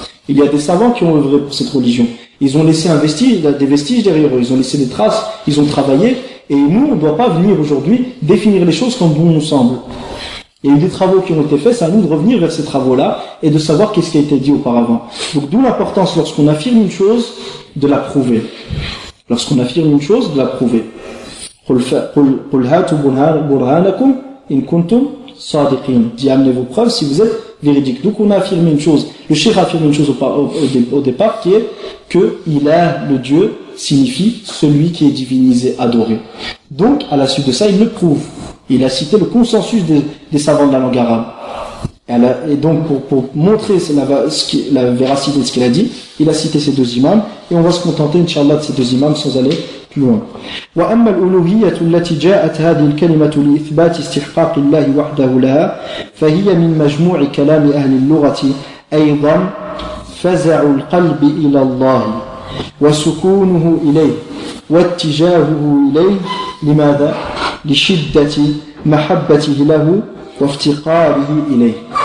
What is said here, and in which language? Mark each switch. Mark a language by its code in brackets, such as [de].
[fr] Il y a des savants qui ont œuvré pour cette religion. Ils ont laissé un vestige, des vestiges derrière eux. Ils ont laissé des traces. Ils ont travaillé. Et nous, on ne doit pas venir aujourd'hui définir les choses comme bon nous semble. Il y a eu des travaux qui ont été faits. C'est à nous de revenir vers ces travaux-là et de savoir qu'est-ce qui a été dit auparavant. Donc, d'où l'importance, lorsqu'on affirme une chose, de la prouver. Lorsqu'on affirme une chose, de la prouver. [ar] قل هاتوا برهانكم إن كنتم صادقين. [fr] Dis, amenez vos preuves si vous êtes véridiques. Donc on a affirmé une chose, le cheikh a affirmé une chose au départ, qui est que Ilah, le Dieu, signifie celui qui est divinisé, adoré. Donc à la suite de ça, il le prouve. Il a cité le consensus des savants de la langue arabe. Et donc pour montrer la véracité de ce qu'il a dit, il a cité ces deux imams, et on va se contenter, inshallah, de ces deux imams sans aller [ar] وأما الألوهية التي جاءت هذه الكلمة لإثبات استحقاق الله وحده لها فهي من مجموع كلام أهل اللغة أيضا فزع القلب إلى الله وسكونه إليه واتجاهه إليه لماذا؟ لشدة محبته له وافتقاره إليه